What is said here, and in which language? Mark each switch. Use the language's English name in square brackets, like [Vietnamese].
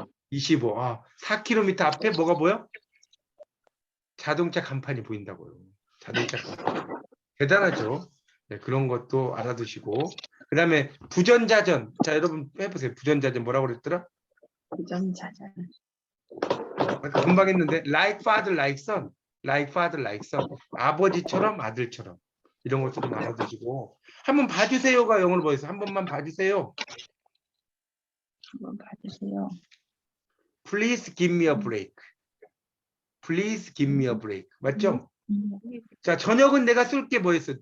[Korean] 25. 4km 앞에 뭐가 보여? 자동차 간판이 보인다고요. 자동차 간판. 대단하죠. 네, 그런 것도 알아두시고 그 다음에 부전자전. 자, 여러분 해보세요. 부전자전 뭐라고 그랬더라? 부전자전. 금방 했는데 [English] like father, like son. like father, like son. [Korean] 아버지처럼 아들처럼. 이런 것도 좀 알아두시고 한번 봐주세요가 영어로 뭐였어요? 한 번만 봐주세요. 한번 봐주세요. [English] Please give me a break. Please give me a break. [Korean] 맞죠? 자, 저녁은 내가 쏠게 뭐였어요?